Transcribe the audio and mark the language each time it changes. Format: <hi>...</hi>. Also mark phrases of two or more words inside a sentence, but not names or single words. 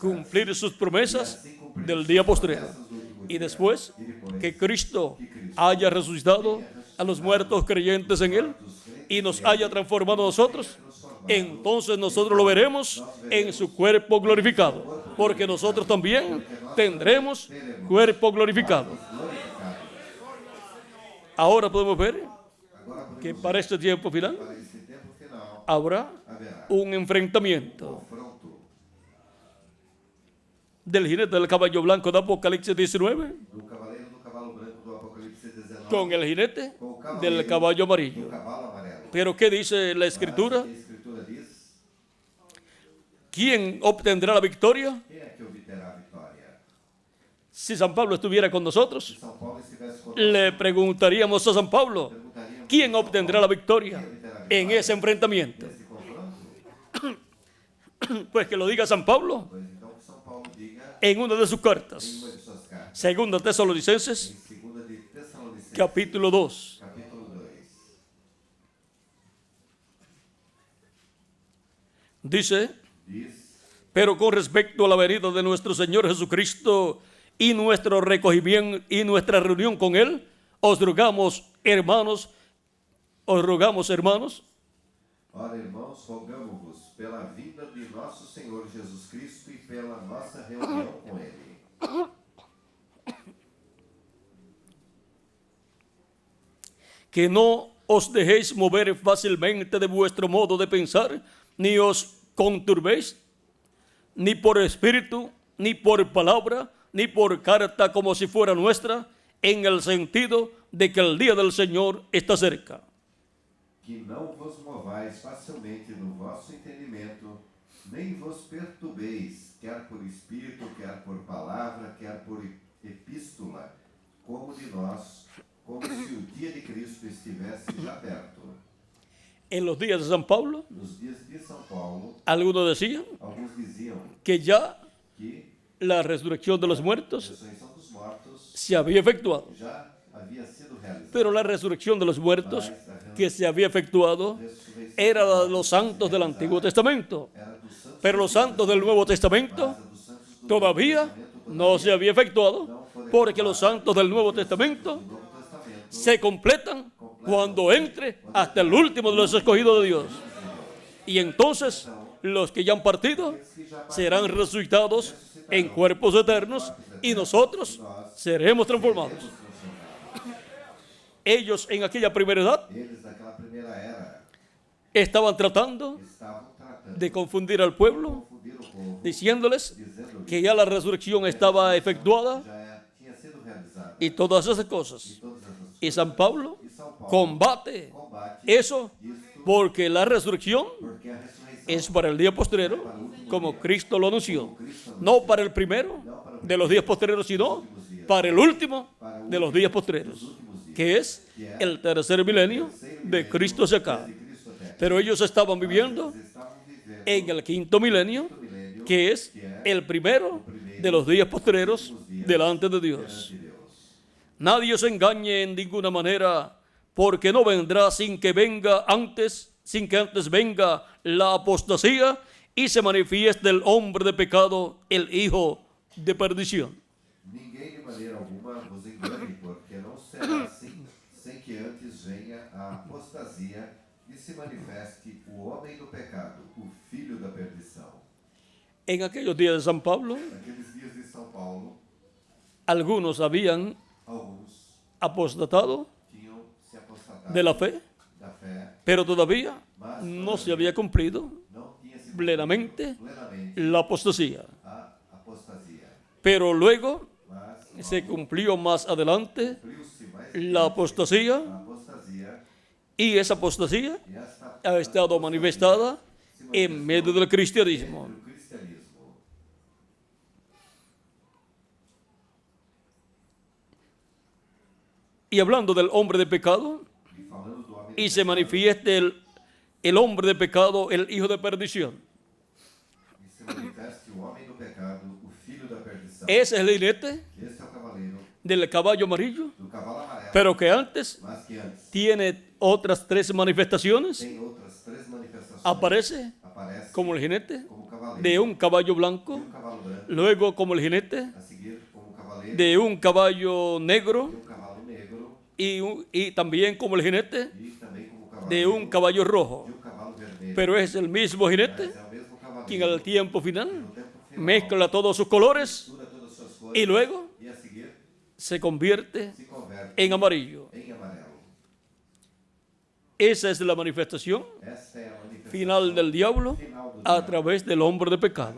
<es>cumplir sus promesas del día postrero. Y después que Cristo haya resucitado a los muertos creyentes en Él y nos haya transformado a nosotros, entonces nosotros lo veremos en su cuerpo glorificado, porque nosotros también tendremos cuerpo glorificado. Ahora podemos ver</es> <pt>Agora podemos</pt> <es>que para este tiempo final</es> <pt>para esse tempo final</pt> <es>habrá</es> <pt>haverá</pt> <es>un enfrentamiento</es> <pt>confronto</pt> <es>del jinete del caballo blanco de Apocalipsis 19</es> <pt>do cavaleiro do cavalo branco do Apocalipse 19</pt> <es>con el jinete</es> <pt>com o cavaleiro</pt> <es>del caballo</es> <pt>do</pt> <es>amarillo.</es> <pt>cavalo amarelo.</pt> <es>Pero ¿qué dice la</es> <pt>Mas</pt> <es>Escritura?</es> <pt>a Escritura diz:</pt> <es>¿Quién obtendrá la victoria?</es> <pt>quem é que obterá a vitória?</pt> <es>Si San Pablo estuviera con nosotros,</es> <pt>Se São Paulo estivesse conosco,</pt> <es>le preguntaríamos a San Pablo,</es> <pt>perguntaríamos</pt> <es>¿quién obtendrá la victoria en ese enfrentamiento?</es> <pt>nesse confronto?</pt> <es>Pues que lo diga San Pablo</es> <pt>Pois então que São Paulo diga</pt> <es>en una de sus</es> <pt>em</pt> <es>cartas,</es> <pt>uma de suas cartas,</pt> <es>segunda Tesalonicenses,</es> <pt>em 2 de Tessalonicenses,</pt> <es>capítulo 2,</es> <pt>capítulo 2,</pt> <es>Dice,</es> <pt>Diz,</pt> <es>pero con respecto a la venida de nuestro Señor Jesucristo y nuestro recogimiento y nuestra reunión con Él, os rogamos, hermanos,</es> <pt>ora, irmãos, rogamo-vos pela vinda de nosso Senhor Jesus Cristo e pela nossa reunião com Ele,</pt> <es>que no os dejéis mover fácilmente de vuestro modo de pensar, ni os conturbéis, ni por espíritu, ni por palabra, ni por carta como si fuera nuestra, en el sentido de que el día del Señor está cerca.</es> <pt>que não vos movais facilmente no vosso entendimento, nem vos perturbeis, quer por espírito, quer por palavra, quer por epístola, como de nós, como se o dia de Cristo estivesse já perto.</pt> <es>En los días de San Pablo,</es> <pt>Nos dias de São Paulo,</pt> <es>algunos decían</es> <pt>alguns diziam</pt> <es>que ya</es> <pt>que</pt> <es>la resurrección de los</es> <pt>a</pt> <es>muertos</es> <pt>ressurreição dos mortos</pt> <es>se había efectuado.</es> <pt>já havia sido realizada.</pt> <es>Pero la resurrección de los muertos que se había efectuado era la de los santos del Antiguo Testamento.</es> <pt>Era dos santos,</pt> <es>Pero los santos del Nuevo Testamento</es> <pt>mas a dos santos do</pt> <es>todavía</es> <pt>Novo Testamento</pt> <es>no se había efectuado, porque los santos del Nuevo Testamento</es> <pt>do Novo Testamento</pt> <es>se completan cuando entre hasta el último de los escogidos de Dios. Y entonces los que ya han partido serán resucitados en cuerpos eternos y nosotros seremos transformados. Ellos en aquella primera edad</es> <pt>eles daquela primeira era</pt> <es>estaban tratando</es> <pt>estavam tratando</pt> <es>de confundir al pueblo,</es> <pt>confundir o povo,</pt> <es>diciéndoles</es> <pt>dizendo</pt> <es>que ya la resurrección estaba efectuada</es> <pt>já tinha sido realizada</pt> <es>y todas esas cosas.</es> <pt>todas essas</pt> <es>Y San Pablo</es> <pt>e São Paulo</pt> <es>combate</es> <pt>combate</pt> <es>eso</es> <pt>isto</pt> <es>porque la resurrección</es> <pt>porque a ressurreição</pt> <es>es para el día posterior, como Cristo lo anunció. No para el primero de los días posteriores, sino para el último de los días posteriores, que es el tercer milenio de Cristo hacia acá.</es> <pt>de Cristo até</pt> <es>Pero ellos estaban viviendo</es> <pt>eles estavam vivendo</pt> <es>en el quinto milenio,</es> <pt>milênio</pt> <es>que es el primero de los días posteriores delante de Dios.</es> <pt>de Deus.</pt> <es>Nadie os engañe en ninguna manera, porque no vendrá sin que antes venga la apostasía y se manifieste el hombre de pecado, el hijo de perdición.</es> <pt>Ninguém de maneira alguma vos engane, porque não será assim, sem que antes venha a apostasia e se manifeste o homem do pecado, o filho da perdição.</pt> <es>En aquellos días de San Pablo,</es> <pt>Naqueles dias de São Paulo,</pt> <es>algunos habían</es> <pt>alguns</pt> <es>apostatado</es> <pt>tinham se apostatado</pt> <es>de la fe,</es> <pt>da fé,</pt> <es>pero todavía no se había cumplido</es> <pt>não tinha se</pt> <es>plenamente</es> <pt>plenamente</pt> <es>la apostasía.</es> <pt>a apostasia.</pt> <es>Pero luego</es> <pt>Mas</pt> <es>se cumplió más adelante</es> <pt>cumpriu-se mais</pt> <es>la apostasía,</es> <pt>a apostasia</pt> <es>y esa apostasía</es> <pt>e esta</pt> <es>ha estado manifestada en medio del cristianismo.</es> <pt>do cristianismo.</pt> <es>Y hablando del hombre de pecado,</es> <pt>E falando do homem</pt> <es>y se manifieste el hombre de pecado, el hijo de perdición.</es> <pt>e se manifeste o homem do pecado, o filho da perdição.</pt> <es>Ese es el jinete</es> <pt>Este é o cavaleiro</pt> <es>del caballo amarillo,</es> <pt>do cavalo amarelo,</pt> <es>pero que antes</es> <pt>mas que antes</pt> <es>tiene otras tres manifestaciones.</es> <pt>tem outras três manifestações.</pt> <es>Aparece</es> <pt>Aparece</pt> <es>como el jinete</es> <pt>como cavaleiro</pt> <es>de un caballo</es> <pt>de</pt> <es>blanco,</es> <pt>cavalo branco,</pt> <es>luego como el jinete</es> <pt>a seguir como cavaleiro</pt> <es>de un caballo negro</es> <pt>de cavalo negro</pt> <es>y también como el jinete</es> <pt>e também como cavaleiro</pt> <es>de un caballo rojo.</es> <pt>de cavalo vermelho.</pt> <es>Pero es el mismo jinete</es> <pt>Mas é o mesmo cavaleiro</pt> <es>quien al tiempo final</es> <pt>no tempo final</pt> <es>mezcla todos sus colores</es> <pt>mistura todas as suas cores</pt> <es>y luego</es> <pt>e a seguir</pt> <es>se convierte</es> <pt>se converte</pt> <es>en amarillo.</es> <pt>em amarelo.</pt> <es>Esa es la manifestación</es> <pt>Esta é a manifestação</pt> <es>final del diablo</es> <pt>final do</pt> <es>a</es> <pt>diabo,</pt> <es>través del hombre de pecado.</es>